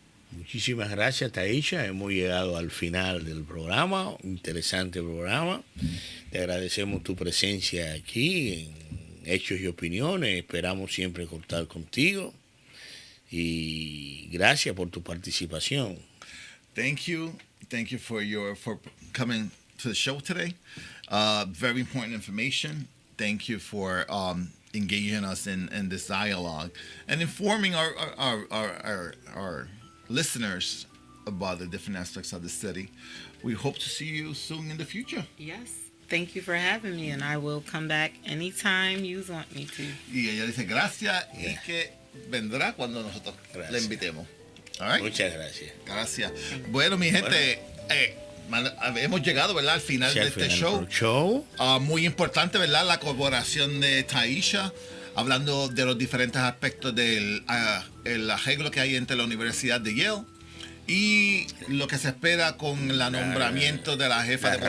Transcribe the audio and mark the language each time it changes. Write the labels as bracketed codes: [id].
[es] Muchísimas gracias, Taisha. Hemos llegado al final del programa. Interesante programa. Te agradecemos tu presencia aquí en Hechos y Opiniones. Esperamos siempre contar contigo. Y gracias por tu participación. [en] Thank you for coming to the show today. Very important information. Thank you for engaging us in this dialogue and informing our listeners about the different aspects of the city. We hope to see you soon in the future. Yes. Thank you for having me, and I will come back anytime you want me to. [es] Y ella dice gracias y que vendrá cuando nosotros le invitemos. [en] All right? [es] Muchas gracias. Gracias. Bueno, mi gente, hemos llegado, ¿verdad?, al final de este show. Muy importante, ¿verdad?, la colaboración de Taisha, hablando de los diferentes aspectos del el arreglo que hay entre la Universidad de Yale y lo que se espera con el nombramiento de la jefa de policía.